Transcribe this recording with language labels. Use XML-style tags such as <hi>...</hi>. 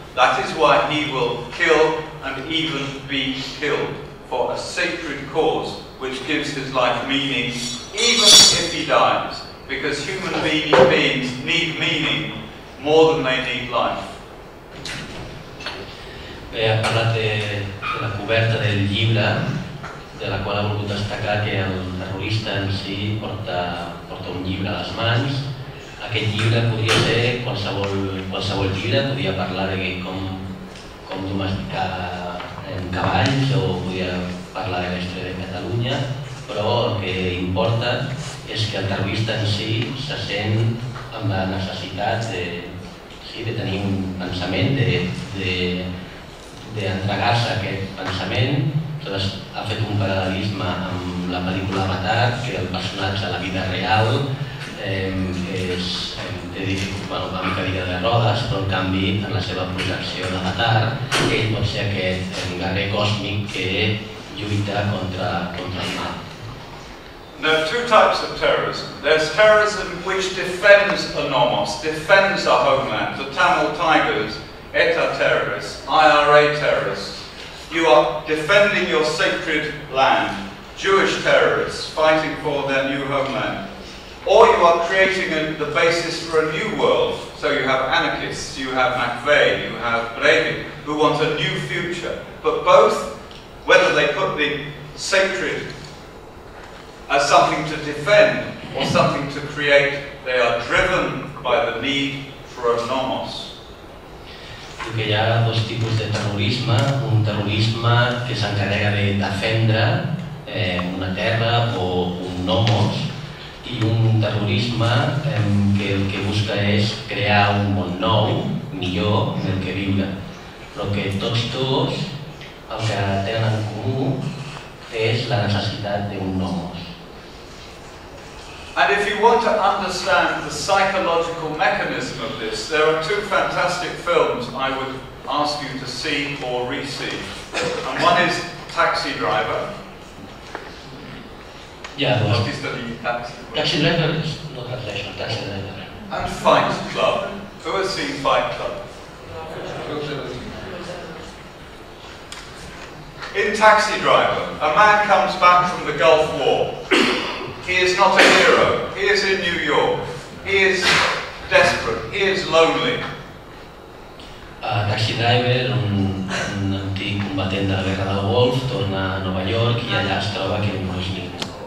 <en>That is why he will kill and even be killed for a sacred cause which gives his life meaning, even if he dies. Because human beings need meaning more than they need life.</en> <ca>Bé, ha parlat de la coberta del llibre, de la qual ha volgut destacar que el terrorista en si porta un llibre a les mans. Aquest llibre podria ser qualsevol llibre, podria parlar de com domesticar cavalls o podria parlar de la història de Catalunya, però el que importa és que el terrorista en si se sent amb la necessitat de tenir un pensament, d'entregar-se a aquest pensament. Ha fet un paral·lelisme amb la pel·lícula Avatar, que el personatge a la vida real té una mica de rodes, però en canvi en la seva projecció d'Avatar ell pot ser aquest guerrer còsmic que lluita contra el mal.</ca> <en>There are two types of terrorism. There's terrorism which defends a nomos, defends a homeland. The Tamil Tigers, ETA terrorists, IRA terrorists. You are defending your sacred land. Jewish terrorists fighting for their new homeland. Or you are creating the basis for a new world. So you have anarchists, you have McVeigh, you have Breivik, who want a new future. But both, whether they put the sacred as something to defend or something to create, they are driven by the need for a nomos.</en> <ca>Que hi ha dos tipus de terrorisme, un terrorisme que s'encarrega de defendre una terra o un nomos, i un terrorisme que el que busca és crear un món nou, millor, en el que viure. Però que tots dos el que tenen en comú és la necessitat d'un nomos.</ca> <en>And if you want to understand the psychological mechanism of this, there are two fantastic films I would ask you to see or re-see. And one is Taxi Driver. Yeah, What is the Taxi Driver is not translation, Taxi Driver. And Fight Club. Who has seen Fight Club? In Taxi Driver, a man comes back from the Gulf War. He is not a hero. He is in New York. He is desperate. He is lonely.</en> <ca>Taxi Driver, un antic combatent de la guerra del Golf, torna a Nova York i allà es troba que no és ningú.</ca>